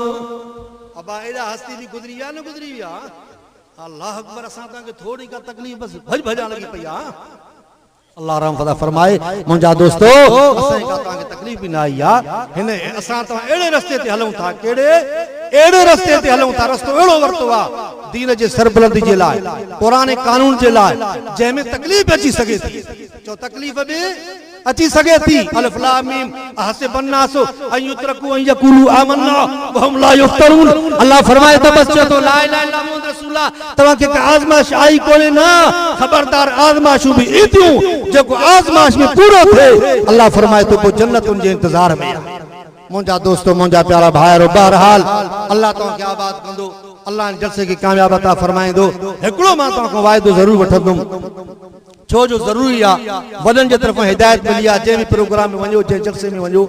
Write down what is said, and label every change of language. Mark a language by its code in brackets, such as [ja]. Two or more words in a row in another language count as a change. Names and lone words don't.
[sd] अबा एॾा हस्ती बि गुज़री विया न गुज़री विया [ar] الله أكبر [sd] असां तव्हांखे थोरी का तकलीफ़ बसि भॼ भॼां लॻी पई आहे अल्लाह रहम फदा फरमाए मुंहिंजा दोस्तो असांखे का तव्हांखे तकलीफ़ बि न आई आहे हिन असां तव्हां अहिड़े रस्ते ते हलूं था कहिड़े अहिड़े रस्ते ते हलूं था रस्तो अहिड़ो वरितो आहे दीन जे सरबलंदी जे लाइ पुराने कानून जे लाइ जंहिंमें तकलीफ़ अची सघे थी चओ तकलीफ़ बि अची सघे थी [ar] الم حسب الناس أن يتركوا أن يقولوا آمنا وهم لا يفتنون [sd] अल्लाह फरमाए त बस चओ [ar] لا إله إلا محمد رسول الله [sd] तव्हांखे का आज़माइश आई कोन्हे न ख़बरदार आज़माइशूं बि ईंदियूं जेको आज़माइश में पूरो थिए अल्लाह फरमाए तो पोइ जन्नतुनि जे इंतज़ार में मुंहिंजा दोस्तो मुंहिंजा प्यारा भाइरो बहरहाल अल्लाह तव्हांखे आबाद कंदो अल्लाह जलसे खे कामयाब अता फरमाईंदो हिकिड़ो मां तव्हांखां वाइदो ज़रूरु वठंदुमि छो जो ज़रूरी आहे वॾनि जे तरफ़ां हिदायत मिली आहे जंहिं बि प्रोग्राम में वञो जंहिं जलसे में वञो